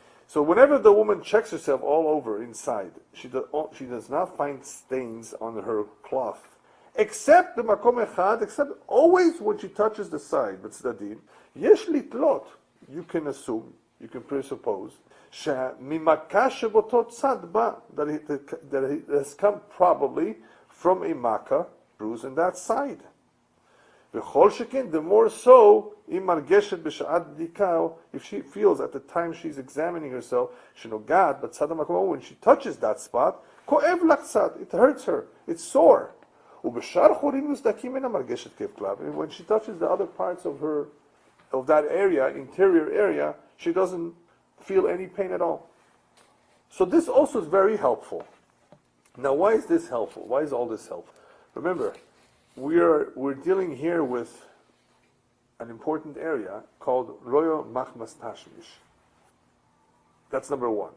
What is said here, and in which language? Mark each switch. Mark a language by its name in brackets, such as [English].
[English] So whenever the woman checks herself all over inside, she does not find stains on her cloth, except the makom echad, except always when she touches the side, but tzaddim, yesh litlot, you can assume, you can presuppose, [Hebrew] שממכה שבאותו צד בא, [English] that it has come probably from a makkah, bruise on that side. [Hebrew] וכל שכן, [English] the more so, [Hebrew] אם מרגשת בשעת בדיקה, [English] if she feels at the time she's examining herself, [Hebrew] שנוגעת בצד המקום, [English] when she touches that spot, [Hebrew] כואב לה קצת, [English] it hurts her, it's sore. [Hebrew] ובשאר חורים מוסדקים אינה מרגשת כאב כלל. [English] And when she touches the other parts of that area, interior area, she doesn't feel any pain at all. So this also is very helpful. Now, why is this helpful? Why is all this helpful? Remember, we're dealing here with an important area called Royo Machmas Tashmish. That's number one.